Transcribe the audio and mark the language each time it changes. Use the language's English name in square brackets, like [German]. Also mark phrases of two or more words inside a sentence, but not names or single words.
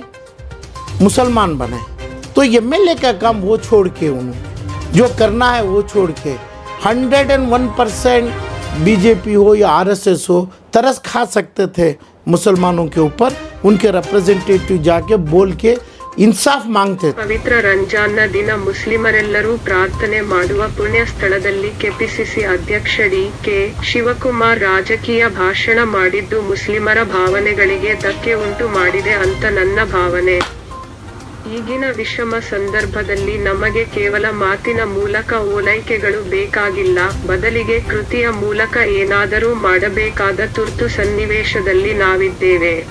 [Hindi] मुसलमान बनाए। तो MLA का काम वो छोड़ के, उन्होंने जो करना है वो छोड़ के 101% BJP हो या RSS हो, तरस खा सकते थे मुसलमानों के ऊपर। उनके रिप्रेजेंटेटिव जाके बोल के इंसाफ़ माँगते. [Kannada] ಪವಿತ್ರ ರಂಜಾನ್ನ ದಿನ ಮುಸ್ಲಿಮರೆಲ್ಲರೂ ಪ್ರಾರ್ಥನೆ ಮಾಡುವ ಪುಣ್ಯ ಸ್ಥಳದಲ್ಲಿ ಕೆಪಿಸಿಸಿ ಅಧ್ಯಕ್ಷ ಡಿ.ಕೆ. ಶಿವಕುಮಾರ್ ರಾಜಕೀಯ ಭಾಷಣ ಮಾಡಿದ್ದು ಮುಸ್ಲಿಮರ ಭಾವನೆಗಳಿಗೆ ಧಕ್ಕೆ ಉಂಟು ಮಾಡಿದೆ ಅಂತ ನನ್ನ ಭಾವನೆ. ಈಗಿನ ವಿಷಮ ಸಂದರ್ಭದಲ್ಲಿ ನಮಗೆ ಕೇವಲ ಮಾತಿನ ಮೂಲಕ ಓಲೈಕೆಗಳು ಬೇಕಾಗಿಲ್ಲ, ಬದಲಿಗೆ ಕೃತಿಯ ಮೂಲಕ ಏನಾದರೂ ಮಾಡಬೇಕಾದ ತುರ್ತು ಸನ್ನಿವೇಶದಲ್ಲಿ ನಾವಿದ್ದೇವೆ.